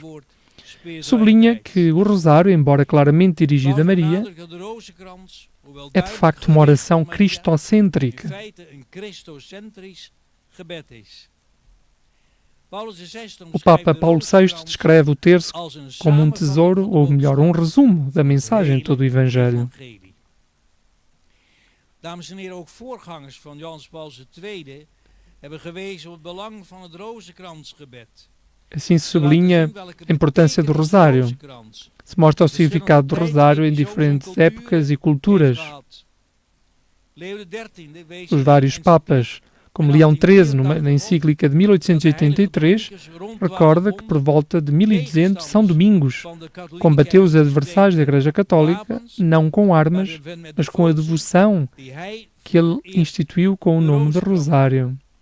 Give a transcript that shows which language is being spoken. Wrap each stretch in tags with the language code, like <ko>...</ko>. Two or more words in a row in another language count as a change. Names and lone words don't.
<pt>Sublinha que o rosário, embora claramente dirigido a Maria, é de facto uma oração cristocêntrica. O Papa Paulo VI descreve o terço como um tesouro, ou melhor, um resumo da mensagem de todo o Evangelho.</pt> <nl>Dames en heren, ook voorgangers van Johannes Paul II hebben gewezen op het belang van het rozenkransgebed.</nl> <pt>Assim se sublinha a importância do rosário. Se mostra o significado do rosário em diferentes épocas e culturas. Os vários papas, como Leão XIII, na encíclica de 1883, recorda que por volta de 1200, São Domingos combateu os adversários da Igreja Católica, não com armas, mas com a devoção que ele instituiu com o nome de Rosário.</pt>